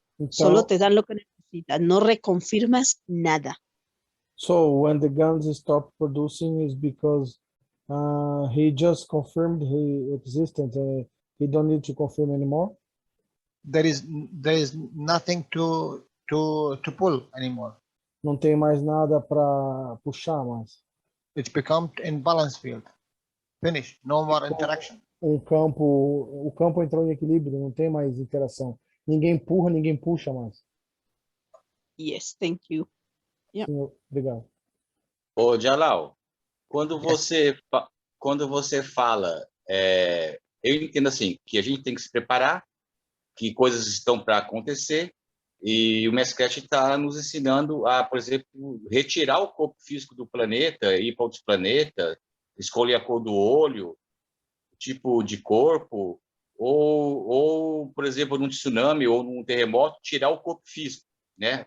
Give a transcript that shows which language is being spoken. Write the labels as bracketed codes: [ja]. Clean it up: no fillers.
[es] Solo te dan lo que necesitas, no reconfirmas nada. [en] So when the guns stop producing is because he just confirmed his existence. He don't need to confirm anymore. There is nothing to pull anymore. [pt] Não tem mais nada para puxar mais. [en] It becomes in balance field. Finish. No more interaction. [pt] O campo entrou em equilíbrio, não tem mais interação. Ninguém empurra, ninguém puxa mais. [en] Yes, thank you. Yeah. [pt] Sim, obrigado. Ô, Jalal, quando você fala, eu entendo assim, que a gente tem que se preparar, que coisas estão para acontecer, e o Mescast está nos ensinando a, por exemplo, retirar o corpo físico do planeta, ir para outros planetas, escolher a cor do olho, tipo de corpo, ou, por exemplo, num tsunami ou num terremoto, tirar o corpo físico, né?